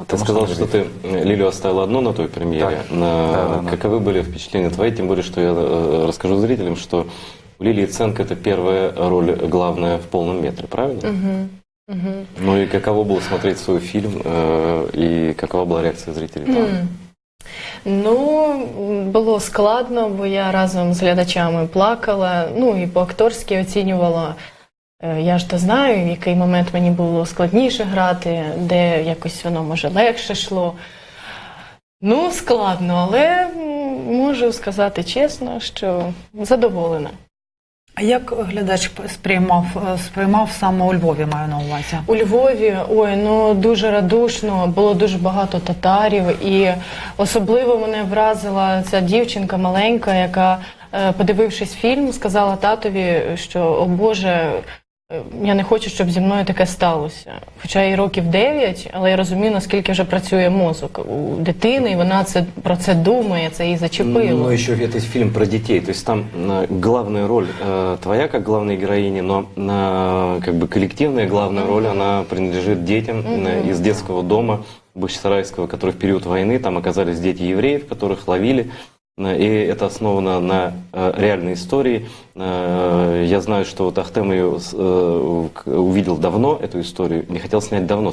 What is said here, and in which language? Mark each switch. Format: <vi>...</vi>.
<ru>Ты сказал, что ты Лилю оставил одну на той премьере. Да. Каковы были впечатления твои? Тем более, что я расскажу зрителям, что у Лилии Ценко это первая роль главная в полном метре, правильно? Ну и каково было смотреть свой фильм, и какова была реакция зрителей там?</ru> <uk>Ну, було складно, бо я разом з глядачами плакала, ну і по-акторськи оцінювала. Я ж то знаю, в який момент мені було складніше грати, де якось воно, може, легше йшло. Ну, складно, але можу сказати чесно, що задоволена. А як глядач сприймав саме у Львові, маю на увазі? У Львові, ну дуже радушно, було дуже багато татарів, і особливо мене вразила ця дівчинка маленька, яка, подивившись фільм, сказала татові, що, о Боже, я не хочу, щоб зі мною таке сталося. Хоча їй років 9, але я розумію, наскільки вже працює мозок у дитини, і вона про це думає, це її зачепило.</uk> <ru>Но еще это фильм про детей, то есть там главная роль твоя как главной героини, но как бы коллективная главная роль, она принадлежит детям из детского дома Бахчисарайского, которые в период войны, там оказались дети евреев, которых ловили. И это основано на реальной истории. Я знаю, что вот Ахтем ее увидел давно, эту историю, не хотел снять давно.</ru>